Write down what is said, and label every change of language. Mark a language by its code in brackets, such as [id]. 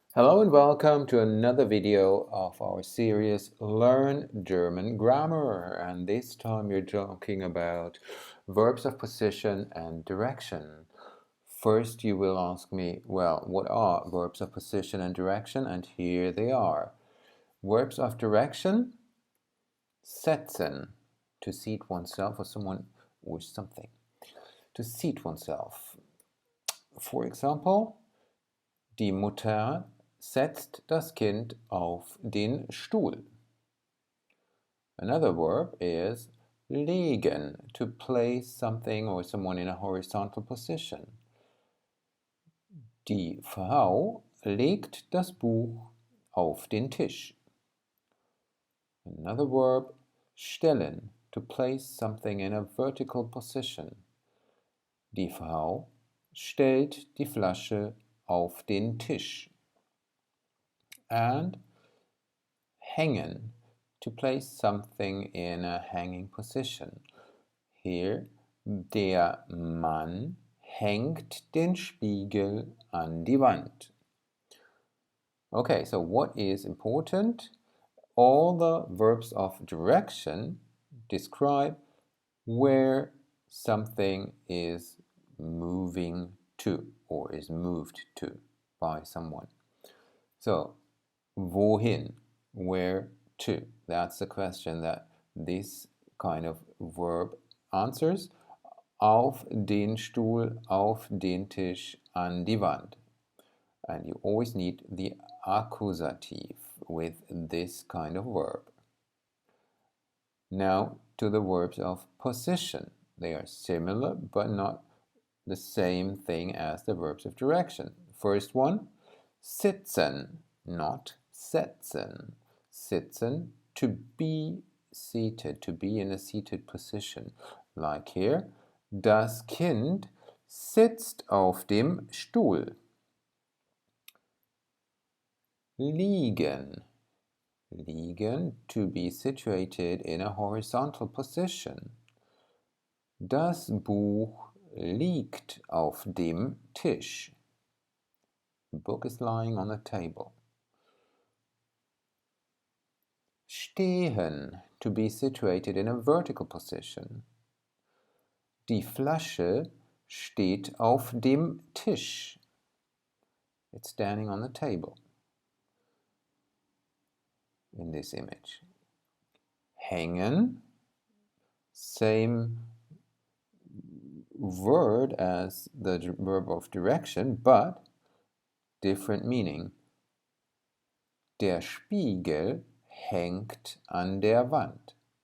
[en] Hello and welcome to another video of our series Learn German Grammar, and this time we're talking about verbs of position and direction. First you will ask me, well, what are verbs of position and direction? And here they are. Verbs of direction: setzen, to seat oneself or someone or something. To seat oneself. For example, [de] die Mutter setzt das Kind auf den Stuhl. [en] Another verb is legen, to place something or someone in a horizontal position. [de] Die Frau legt das Buch auf den Tisch. [en] Another verb, stellen, to place something in a vertical position. [de] Die Frau stellt die Flasche auf den Tisch. [en] And hängen, to place something in a hanging position. Here, [de] der Mann hängt den Spiegel an die Wand. [en] Okay, so what is important? All the verbs of direction describe where something is moving to or is moved to by someone. So, wohin, where to? That's the question that this kind of verb answers. [de] Auf den Stuhl, auf den Tisch, an die Wand. [en] And you always need the accusative with this kind of verb. Now to the verbs of position. They are similar but not the same thing as the verbs of direction. First one, sitzen, not setzen. Sitzen, to be seated, to be in a seated position. [de] Like here, das Kind sitzt auf dem Stuhl. [en] Liegen, liegen, to be situated in a horizontal position. [de] Das Buch liegt auf dem Tisch. [en] The book is lying on the table. Stehen, to be situated in a vertical position. [de] Die Flasche steht auf dem Tisch. [en] It's standing on the table in this image. Hängen, same word as the verb of direction, but different meaning. [de] Der Spiegel hängt an der Wand.